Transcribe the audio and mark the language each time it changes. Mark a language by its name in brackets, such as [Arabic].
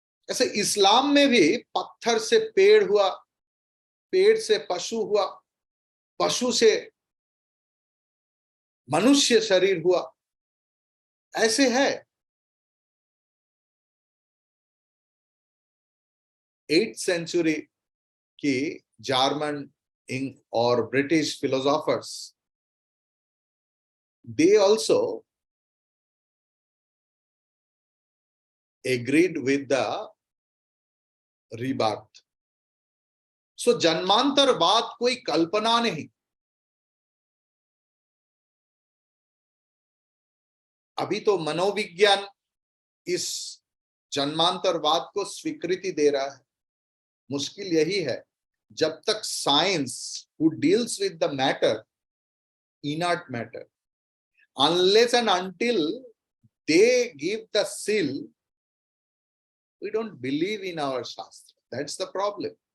[Hindi] ऐसे इस्लाम में भी पत्थर से पेड़ हुआ, पेड़ से पशु हुआ, पशु से मनुष्य शरीर हुआ, ऐसे है। [English] 8th century की German और British philosophers, they also agreed with the rebirth. [Hindi] So जन्मांतरवाद कोई कल्पना नहीं। अभी तो मनोविज्ञान इस जन्मांतरवाद को स्वीकृति दे रहा है। मुश्किल यही है, जब तक [English] Science who deals with the matter, inert matter, unless and until they give the seal, we don't believe in our Shastra. That's the problem.